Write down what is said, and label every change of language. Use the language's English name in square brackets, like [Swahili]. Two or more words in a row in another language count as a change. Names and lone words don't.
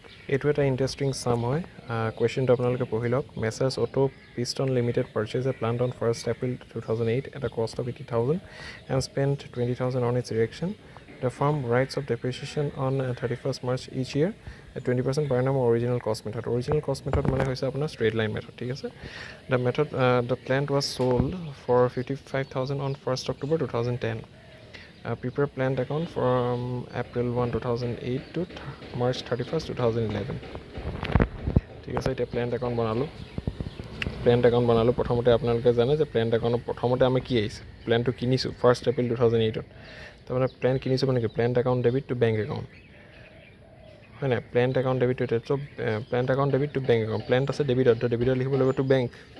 [Assamese] এইটো এটা [English] interesting sum [Assamese] হয় কুৱেশ্যনটো আপোনালোকে পঢ়ি লওক [English] Messrs Auto Piston Limited purchase a plant on 1st April 2008 at a cost of 80,000 and spent 20,000 on its erection. The firm writes of depreciation on 31st March each year at 20% per annum original cost method. Original cost method [Assamese] মানে হৈছে আপোনাৰ [English] straight line method, [Assamese] ঠিক আছে? [English] The plant was sold for 55,000 on 1st October 2010. Prepare plant account from April 1, 2008 to March 31st, 2011. [Assamese] ঠিক আছে, এতিয়া [English] plant account [Assamese] বনালোঁ প্ৰথমতে আপোনালোকে জানে যে প্লেণ্ট একাউণ্টত প্ৰথমতে আমি কি আহিছে প্লেনটো কিনিছোঁ 1st April 2008 তাৰমানে প্লেন কিনিছোঁ মানে কি [English] plant account debit to bank account [Assamese] হয় নাই [English] plant account debit to ch' plant account debit to bank account plant [Assamese] আছে ডেবিটত লিখিব লাগিব [English] to bank